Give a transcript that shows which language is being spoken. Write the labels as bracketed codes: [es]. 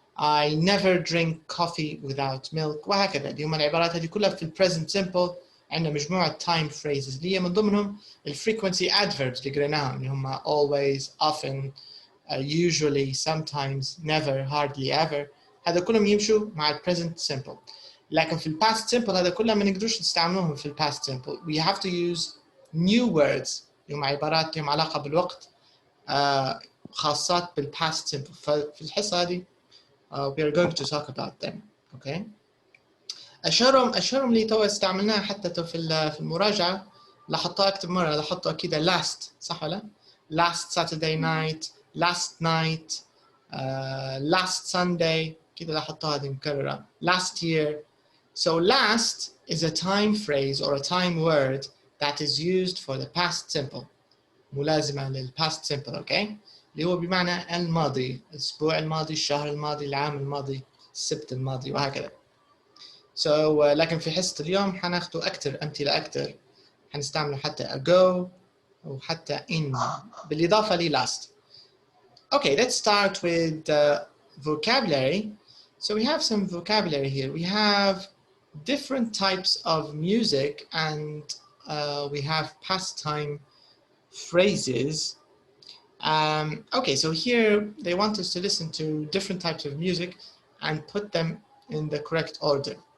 [en] I never drink coffee without milk. [ar] وهكذا. دي هم العبارات هذه كلها في present simple. عندنا مجموعة [en] time phrases [ar] اللي هي من ضمنهم [en] frequency adverbs [ar] اللي قريناهم اللي هم [en] always, often, usually, sometimes, never, hardly, ever. [ar] هذا كلهم يمشوا مع present simple. لكن في past simple هذا كلها ما نقدرش نستعملوهم في past simple. [en] We have to use new words [ar] اللي هم عبارات لهم علاقة بالوقت خاصات past [en] simple. [ar] ففي الحصة هذه [en] we are going to talk about them. Okay. [ar] أشهرهم اللي تو استعملناها حتى في المراجعة. لاحظتها أكتر مرة لاحظتها كده last صح ولا؟ [en] Last Saturday night, last night, last Sunday [ar] كده لاحظتها هذه مكررة. [en] Last year. So last is a time phrase or a time word that is used for the past simple. [ar] ملازمة للpast simple. [en] Okay. [ar] اللي هو بمعنى الماضي، الأسبوع الماضي، الشهر الماضي، العام الماضي، السبت الماضي وهكذا. So لكن في حصة اليوم حناخده أكتر أمثلة أكتر. حنستعمله حتى ago أو حتى in بالإضافة ل last. [en] Okay, let's start with vocabulary. So we have some vocabulary here. We have different types of music and we have past time phrases. Okay, so here they want us to listen to different types of music and put them in the correct order.